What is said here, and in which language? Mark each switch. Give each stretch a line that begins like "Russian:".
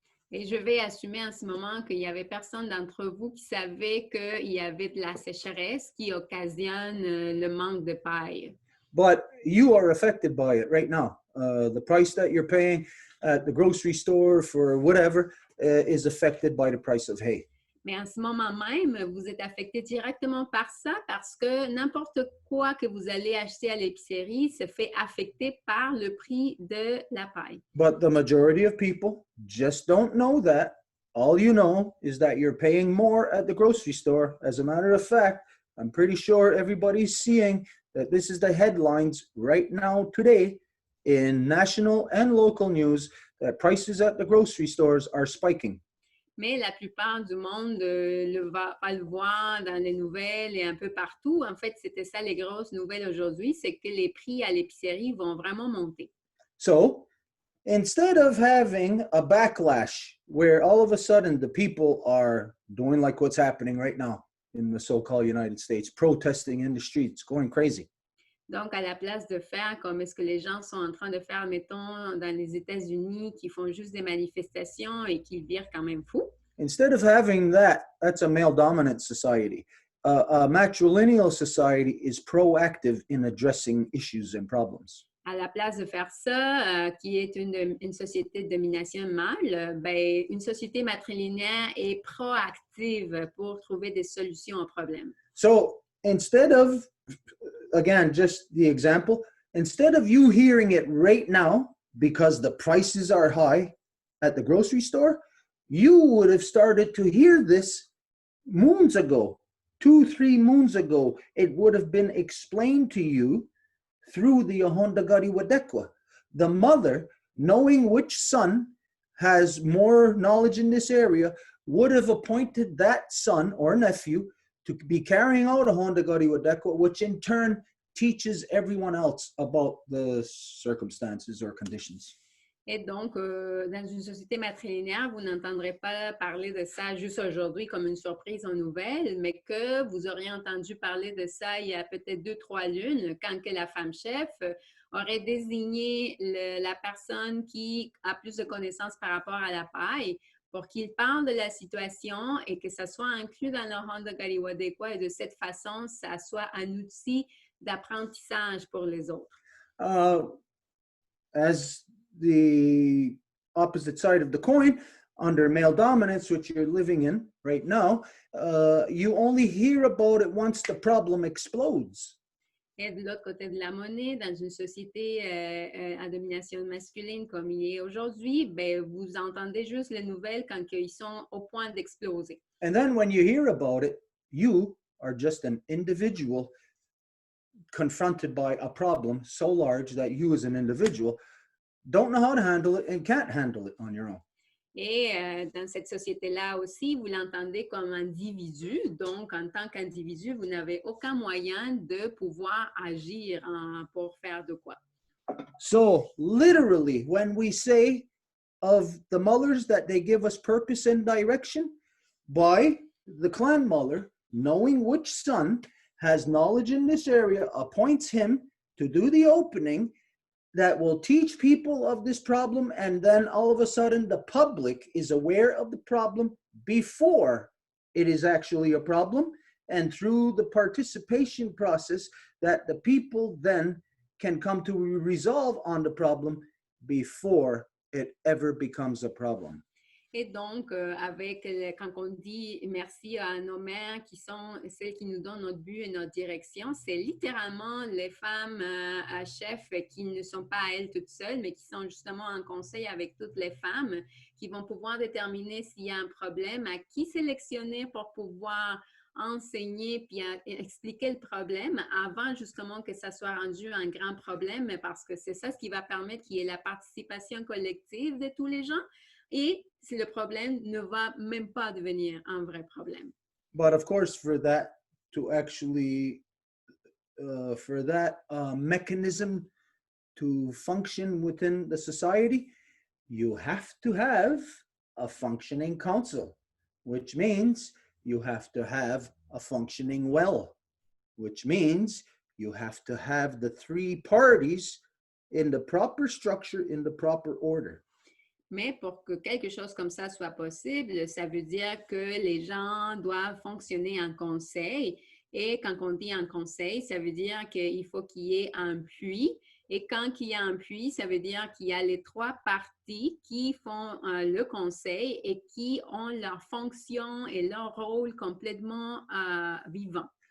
French: Et je vais assumer en ce moment qu'il n'y avait personne d'entre vous qui savait qu'il y avait de la sécheresse qui occasionne le manque de paille.
English: But you are affected by it right now. The price that you're paying at the grocery store for whatever is affected by the price of hay.
French: Mais en ce moment même, vous êtes affecté directement par ça parce que n'importe quoi que vous allez acheter à l'épicerie se fait affecter par le prix de la paille.
English: But the majority of people just don't know that. All you know is that you're paying more at the grocery store. As a matter of fact, I'm pretty sure everybody's seeing that this is the headlines right now today in national and local news that prices at the grocery stores are spiking.
French: Mais la plupart du monde va le voir dans les nouvelles et un peu partout. En fait, c'était ça les grosses nouvelles aujourd'hui, c'est que les prix à l'épicerie vont vraiment monter.
English: So, instead of having a backlash where all of a sudden the people are doing like what's happening right now in the so-called United States, protesting in the streets, going crazy.
French: Donc, à la place de faire comme est-ce que les gens sont en train de faire, mettons, dans les États-Unis, qui font juste des manifestations et qui virent quand même fou.
English: Instead of having that, that's a male-dominant society. A matrilineal society is proactive in addressing issues and problems.
French: À la place de faire ça, qui est une société de domination mâle, ben, une société matrilinéaire est proactive pour trouver des solutions aux problèmes.
English: So instead of, again, just the example, instead of you hearing it right now because the prices are high at the grocery store, you would have started to hear this moons ago, 2-3 moons ago. It would have been explained to you through the Ahondagari Wadekwa. The mother, knowing which son has more knowledge in this area, would have appointed that son or nephew to be carrying out Ahondagari Wadekwa, which in turn teaches everyone else about the circumstances or conditions.
French: Et donc, dans une société matrilinéaire, vous n'entendrez pas parler de ça juste aujourd'hui comme une surprise en nouvelle, mais que vous auriez entendu parler de ça il y a peut-être 2-3 lunes, quand que la femme chef aurait désigné la personne qui a plus de connaissances par rapport à la paille pour qu'il parle de la situation et que ça soit inclus dans le Ahondagari Wadekwa et de cette façon, ça soit un outil d'apprentissage pour les autres.
English: As the opposite side of the coin, under male dominance, which you're living in right now, you only hear about it once the problem explodes.
French: Et de l'autre côté de la monnaie, dans une société à domination masculine comme il est aujourd'hui, ben, vous entendez juste les nouvelles quand ils sont au point d'exploser.
English: And then when you hear about it, you are just an individual confronted by a problem so large that you as an individual don't know how to handle it and can't handle it on your own.
French: Et dans cette société-là aussi, vous l'entendez comme individu. Donc, en tant qu'individu, vous n'avez aucun moyen de pouvoir agir pour faire de quoi.
English: So, literally, when we say of the mothers that they give us purpose and direction, by the clan mother, knowing which son has knowledge in this area, appoints him to do the opening that will teach people of this problem, and then all of a sudden the public is aware of the problem before it is actually a problem, and through the participation process that the people then can come to resolve on the problem before it ever becomes a problem.
French: Et donc, quand on dit merci à nos mères qui sont celles qui nous donnent notre but et notre direction, c'est littéralement les femmes à chef qui ne sont pas elles toutes seules, mais qui sont justement en conseil avec toutes les femmes qui vont pouvoir déterminer s'il y a un problème, à qui sélectionner pour pouvoir enseigner puis expliquer le problème avant justement que ça soit rendu un grand problème, parce que c'est ça ce qui va permettre qu'il y ait la participation collective de tous les gens. et si le problème ne va même pas devenir un vrai problème.
English: But of course, for that to actually, for that mechanism to function within the society, you have to have a functioning council, which means you have to have a functioning well, which means you have to have the three parties in the proper structure, in the proper order.
French: Mais pour que quelque chose comme ça soit possible, ça veut dire que les gens doivent fonctionner en conseil. Et quand on dit un conseil, ça veut dire qu'il faut qu'il y ait un puits. Et quand il y a un puits, ça veut dire qu'il y a les trois parties qui font le conseil et qui ont leur fonction et leur rôle complètement vivant.